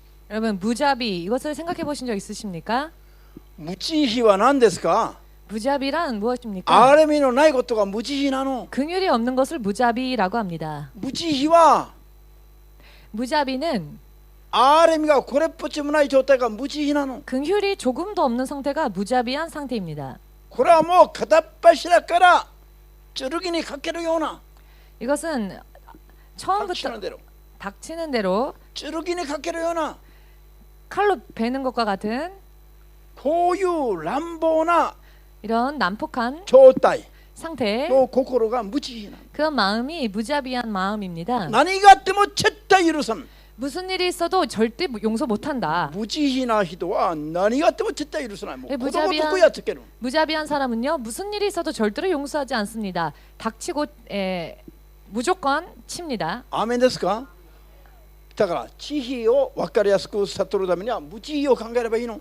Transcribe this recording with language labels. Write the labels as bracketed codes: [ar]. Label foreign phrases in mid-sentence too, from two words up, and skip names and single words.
[ko] 여러분, 무자비 이것을 생각해 보신 적 있으십니까? [ja] 無慈悲は何ですか [ko] 무자비란 무엇입니까? [ja] 憐れみのないことが無慈悲なの [ko] 긍휼이 없는 것을 무자비라고 합니다. [ja] 無慈悲は [ko] 무자비는 [ja] 憐れみがこれっぽっちもない状態が無慈悲なの [ko] 긍휼이 조금도 없는 상태가 무자비한 상태입니다. [ja] これはもう片っ柱から剣にかけるような [ko] 이것은 처음부터 닥치는 대로 닥치는 대로 [ja] 剣にかけるような [ko] 칼로 베는 것과 같은 [ja] こういう乱暴な [ko] 이런 난폭한 [ja] 状態 [ko] 상태, [ja] の心が無慈悲なの [ko] 그런 마음이 무자비한 마음입니다. [ja] 何があっても絶対許さん [ko] 무슨 일이 있어도 절대 용서 못한다. [ja] 無慈悲な人は何があっても絶対許さないもう子供と無慈悲こやっつける [ko] 무자비한 사람은요, 무슨 일이 있어도 절대로 용서하지 않습니다. 닥치고 무조건 칩니다. [ja] アーメンですかだから慈悲を分かりやすく悟るためには無慈悲を考えればいいの